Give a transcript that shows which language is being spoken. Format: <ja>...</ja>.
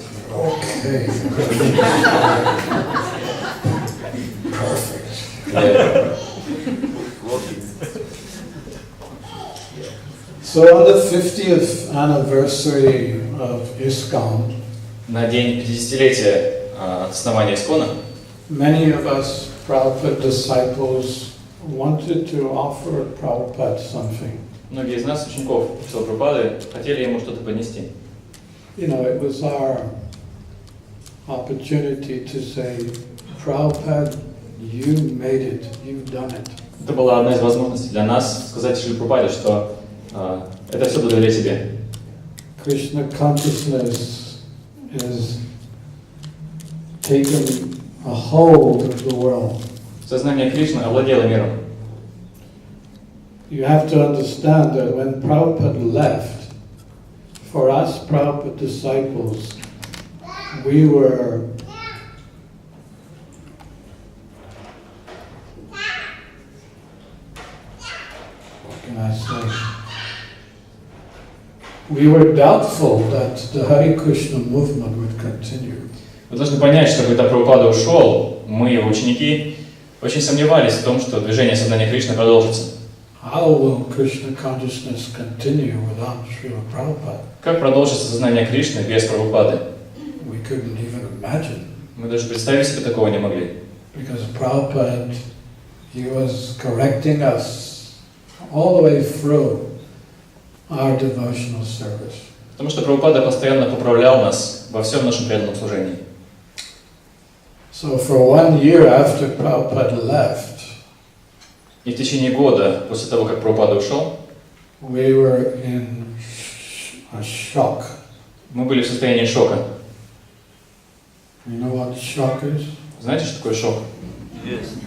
<en>Okay. Perfect. So on the 50th anniversary of ISKCON,</en> <ru>На день 50-летия от основания Искона</ru> <en>many of us Prabhupada disciples wanted to offer Prabhupada something.</en> <ru>многие из нас, учеников Шрилы Прабхупады, хотели ему что-то поднести.</ru> <en>You know, it was our opportunity to say, Prabhupada, you made it, you've done it.</en> <ru>Это была одна из возможностей для нас сказать Шриле Прабхупаде, что это все благодаря тебе.</ru> <en>Krishna consciousness is taken a hold of the world.</en> <ru>Сознание Кришны овладело миром.</ru> <en>You have to understand that when Prabhupada left, for us Prabhupada disciples, we were what can I say? We were doubtful that the Hare Krishna movement would continue.</en> <ru>Вы должны понять, что когда Прабхупада ушел, мы, его ученики, очень сомневались в том, что движение сознания Кришны продолжится.</ru> <en>How will Krishna consciousness continue without Srila Prabhupada?</en> <ru>Как продолжится сознание Кришны без Прабхупады?</ru> <en>We couldn't even imagine.</en> <ru>Мы даже представить себе такого не могли.</ru> <en>Because Prabhupada, he was correcting us all the way through our devotional service.</en> <ru>Потому что Прабхупада постоянно поправлял нас во всем нашем преданном служении.</ru> <en>So for 1 year after Prabhupada left,</en> <ru>И в течение года, после того, как Прабхупада ушел,</ru> <en>we were in a shock.</en> <ru>мы были в состоянии шока.</ru> <en>You know what shock is?</en> <ru>Знаете, что такое шок?</ru> <en>Yes.</en>